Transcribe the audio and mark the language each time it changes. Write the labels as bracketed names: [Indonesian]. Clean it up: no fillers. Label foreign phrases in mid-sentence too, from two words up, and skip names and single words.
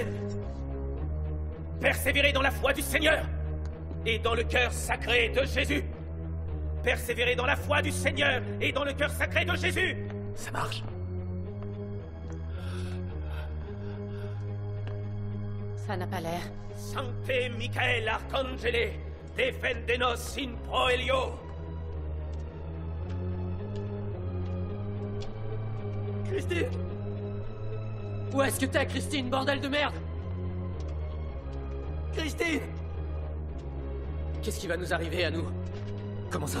[French] Persévérez dans la foi du Seigneur et dans le cœur sacré de Jésus. Persévérez dans la foi du Seigneur et dans le cœur sacré de Jésus. Ça marche. Ça n'a pas l'air. [Latin] Sancte Michael Arcangele, defendenos in proelio. [French] Christine! Où est-ce que t'es, Christine, bordel de merde? Christine! Qu'est-ce qui va nous arriver à nous? Comment ça?